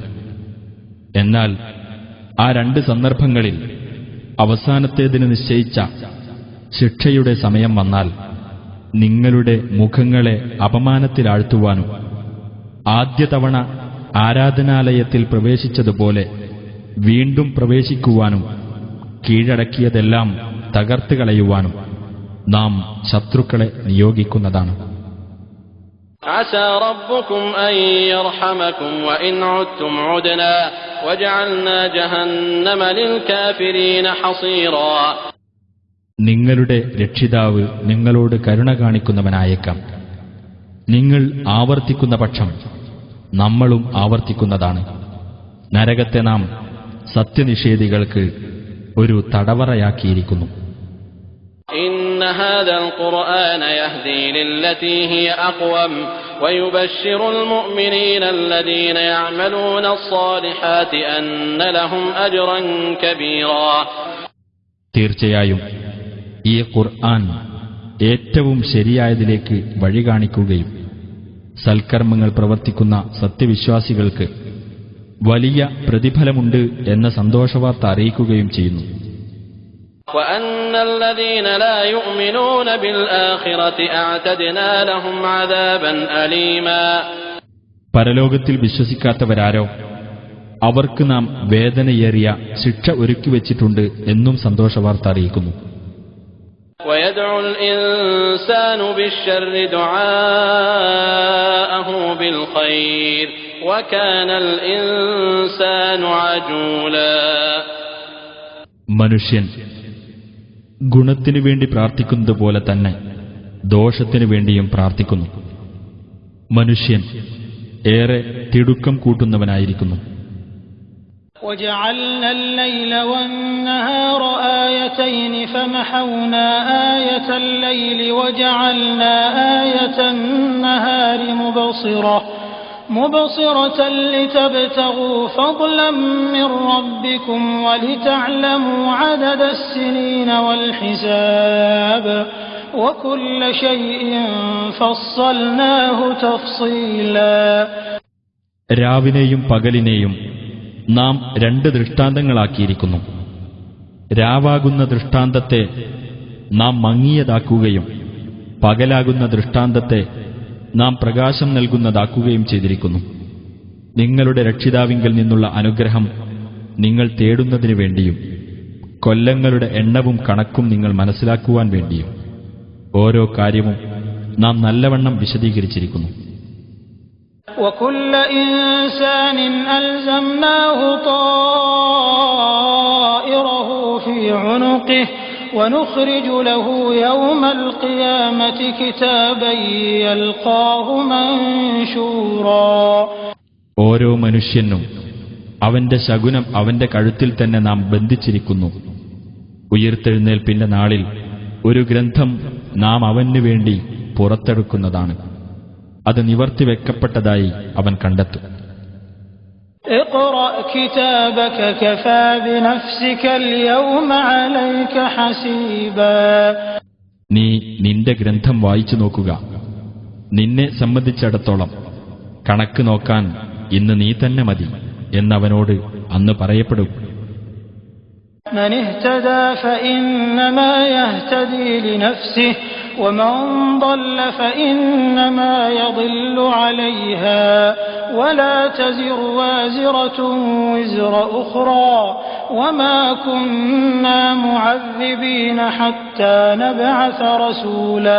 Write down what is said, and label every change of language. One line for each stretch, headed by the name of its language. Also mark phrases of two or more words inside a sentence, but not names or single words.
Malayalam: എന്നാൽ ആ 2 സന്ദർഭങ്ങളിൽ അവസാനത്തേതിന് നിശ്ചയിച്ച ശിക്ഷയുടെ സമയം വന്നാൽ നിങ്ങളുടെ മുഖങ്ങളെ അപമാനത്തിലാഴ്ത്തുവാനും ആദ്യ തവണ ആരാധനാലയത്തിൽ പ്രവേശിച്ചതുപോലെ വീണ്ടും പ്രവേശിക്കുവാനും കീഴടക്കിയതെല്ലാം തകർത്തുകളയുവാനും നാം ശത്രുക്കളെ നിയോഗിക്കുന്നതാണ്.
Arabic: عسى ربكم أن يرحمكم وإن عدتم عدنا وجعلنا جهنم للكافرين حصيرا.
Malayalam: നിങ്ങളുടെ രക്ഷിതാവ് നിങ്ങളോട് കരുണ കാണിക്കുന്നവനായേക്കാം. നിങ്ങൾ ആവർത്തിക്കുന്ന പക്ഷം നമ്മളും ആവർത്തിക്കുന്നതാണ്. നരകത്തെ നാം സത്യനിഷേധികൾക്ക് ഒരു തടവറയാക്കിയിരിക്കുന്നു.
Arabic: إن هذا القرآن يهدي للتي هي أقوم ويبشر المؤمنين الذين يعملون الصالحات أن لهم أجرا كبيرا.
Malayalam: തീർച്ചയായും ഈ ഖുർആൻ ഏറ്റവും ശരിയായതിലേക്ക് വഴി കാണിക്കുകയും സൽക്കർമ്മങ്ങൾ പ്രവർത്തിക്കുന്ന സത്യവിശ്വാസികൾക്ക് വലിയ പ്രതിഫലമുണ്ട് എന്ന സന്തോഷവാർത്ത അറിയിക്കുകയും ചെയ്യുന്നു.
Arabic: وأن الذين لا يؤمنون بالآخرة أعتدنا لهم عذابا أليما.
Malayalam: പരലോകത്തിൽ വിശ്വസിക്കാത്തവരാരോ അവർക്ക് നാം വേദനയേറിയ ശിക്ഷ ഒരുക്കിവെച്ചിട്ടുണ്ട് എന്നും സന്തോഷവാർത്ത അറിയിക്കുന്നു.
Arabic: ويدعو الإنسان بالشر دعاءه بالخير وكان الإنسان عجولا.
Malayalam: മനുഷ്യൻ ഗുണത്തിനു വേണ്ടി പ്രാർത്ഥിക്കുന്നത് പോലെ തന്നെ ദോഷത്തിനു വേണ്ടിയും പ്രാർത്ഥിക്കുന്നു. മനുഷ്യൻ ഏറെ തിടുക്കം കൂട്ടുന്നവനായിരിക്കുന്നു.
Arabic: وجعلنا الليل والنهار آيتين فمحونا آية الليل وجعلنا آية النهار مبصرة لتبتغوا فضلا من ربكم ولتعلموا عدد السنين والحساب وكل شيء فصلناه تفصيلا.
Malayalam: രാവിനെയും പകലിനെയും നാം രണ്ട് ദൃഷ്ടാന്തങ്ങളാക്കിയിരിക്കുന്നു. രാവാകുന്ന ദൃഷ്ടാന്തത്തെ നാം മങ്ങിയതാക്കുകയും പകലാകുന്ന ദൃഷ്ടാന്തത്തെ നാം പ്രകാശം നൽകുന്നതാക്കുകയും ചെയ്തിരിക്കുന്നു. നിങ്ങളുടെ രക്ഷിതാവിങ്കൽ നിന്നുള്ള അനുഗ്രഹം നിങ്ങൾ തേടുന്നതിനു വേണ്ടിയും കൊല്ലങ്ങളുടെ എണ്ണവും കണക്കും നിങ്ങൾ മനസ്സിലാക്കുവാൻ വേണ്ടിയും ഓരോ കാര്യവും നാം നല്ലവണ്ണം വിശദീകരിച്ചിരിക്കുന്നു.
Arabic: وكل إنسان ألزمناه طائره في عنقه ونخرج له يوم القيامة كتابا يلقاه منشورا.
Malayalam: ഓരോ മനുഷ്യനും അവന്റെ ശകുനം അവന്റെ കഴുത്തിൽ തന്നെ നാം ബന്ധിച്ചിരിക്കുന്നു. ഉയിർത്തെഴുന്നേൽപ്പിന്റെ നാളിൽ ഒരു ഗ്രന്ഥം നാം അവനു വേണ്ടി പുറത്തെടുക്കുന്നതാണ്. അത് നിവർത്തിവെക്കപ്പെട്ടതായി അവൻ കണ്ടെത്തും.
Arabic: اقرأ كتابك كفى بنفسك اليوم عليك حسيبا.
Malayalam: നീ നിന്റെ ഗ്രന്ഥം വായിച്ചു നോക്കുക. നിന്നെ സംബന്ധിച്ചിടത്തോളം കണക്ക് നോക്കാൻ ഇന്ന് നീ തന്നെ മതി എന്നവനോട് അന്ന് പറയപ്പെടും.
Arabic: من اهتدى فإنما يهتدي لنفسه ومن ضل فإنما يضل عليها ولا تزر وازرة وزر أخرى وما كنا معذبين حتى نبعث رسولا.